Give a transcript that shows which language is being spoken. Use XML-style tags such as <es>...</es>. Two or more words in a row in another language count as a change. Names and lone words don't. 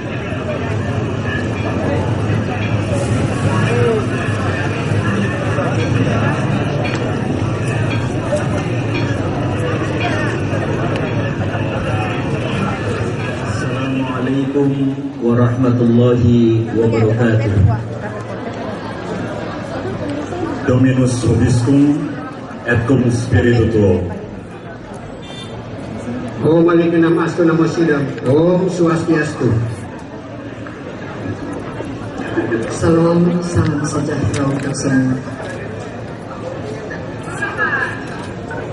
<ar>السلام عليكم ورحمة الله وبركاته.</ar> <la>Dominus vobiscum et cum spiritu tuo.</la> <sa>ओं मणि पद्मे हस्त नमो बुद्धाय. ओं स्वस्त्यस्तु.</sa> <id>Salam, salam sejahtera untuk semua.</id>